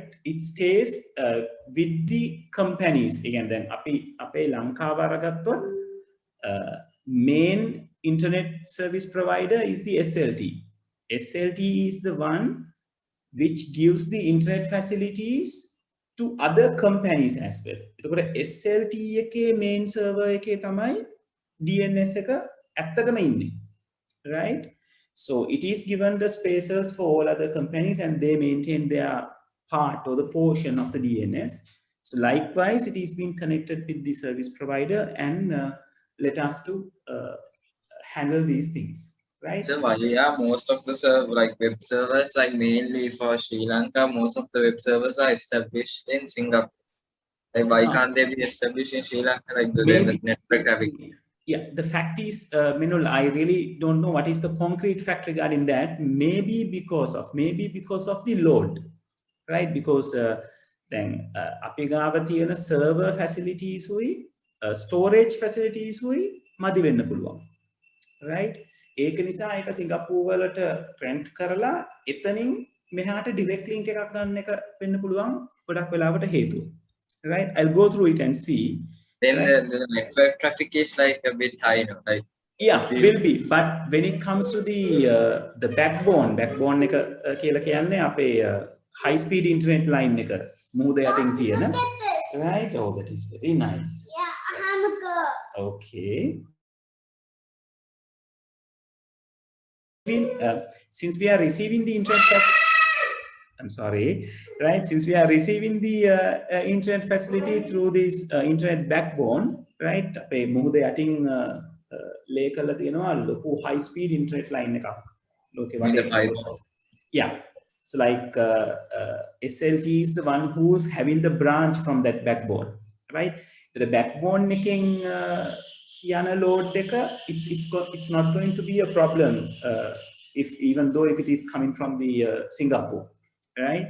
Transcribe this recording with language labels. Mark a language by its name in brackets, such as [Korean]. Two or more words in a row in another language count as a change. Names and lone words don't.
[English] It stays with the companies. Again, then [Sinhala] අපේ ලංකාව අරගත්තොත් [English] main internet service provider is the SLT. SLT is the one which gives the internet facilities to other companies as well. [Sinhala] එතකොට SLT එකේ [English] main server [Sinhala] එකේ තමයි DNS එක ඇත්තටම ඉන්නේ, right? [English] So it is given the spaces for all other companies, and they maintain their part or the portion of the DNS. So likewise, it is being connected with the service provider and let us to handle these things, right? So why are most of the web servers, like mainly for Sri Lanka, most of the web servers are established in Singapore? Like why can't they be established in Sri Lanka, like the network traffic? Yeah, the fact is, Minul, I really don't know what is the concrete fact regarding that. Maybe because of the load, right? Because then [Sinhala] අපි ගාව තියෙන [English] server facilities [Sinhala] උයි [English] storage facilities [Sinhala] උයි මදි වෙන්න පුළුවන්, right? ඒක නිසා ඒක සිංගප්පූර් වලට rent කරලා එතනින් මෙහාට [English] direct link [Sinhala] එකක් ගන්න එක වෙන්න පුළුවන් ගොඩක් වෙලාවට හේතුව, right? [English] I'll go through it and see. Then right? the network traffic is like a bit high, no? Like yeah, will be. But when it comes to the backbone [Sinhala] එක කියලා කියන්නේ අපේ [English] high speed internet line [Sinhala] එක මූද යටින් තියෙන, [English] right? Oh, that is very nice. Yeah, hamburger. Okay. Since we are receiving the internet I'm sorry, right? Since we are receiving the internet facility through this internet backbone, right? [Sinhala] අපේ මුහුද යටින් lay කරලා තියෙනවා ලොකු [English] high speed internet line [Sinhala] එකක් ලෝකේ වටේ. [English] Yeah. So like SLT is the one who's having the branch from that backbone, right? The backbone making yana load deka, it's not going to be a problem even though if it is coming from the Singapore, right?